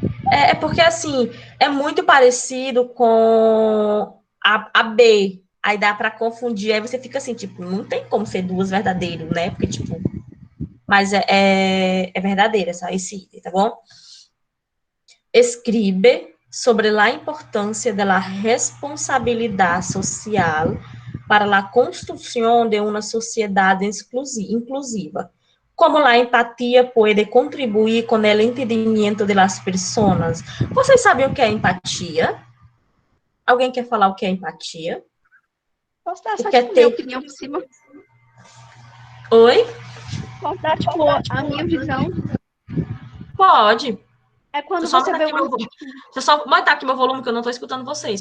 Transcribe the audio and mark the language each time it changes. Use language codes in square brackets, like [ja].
[pt] É porque, assim, é muito parecido com a B. Aí dá para confundir. Aí você fica assim, tipo, não tem como ser duas verdadeiros, né? Porque, tipo, mas é verdadeira esse item, tá bom? [es] Escribe sobre la importância de la responsabilidad social para la construcción de una sociedad inclusiva. Como la empatía puede contribuir con el entendimiento de las personas. [pt] Vocês sabem o que é empatia? Alguém quer falar o que é empatia? Posso dar só, O que é tipo, minha ter... opinião por cima? Oi? Posso dar, tipo, a minha visão? Pode. É quando Deixa eu você vê uma... Deixa eu só aumentar aqui meu volume, que eu não estou escutando vocês.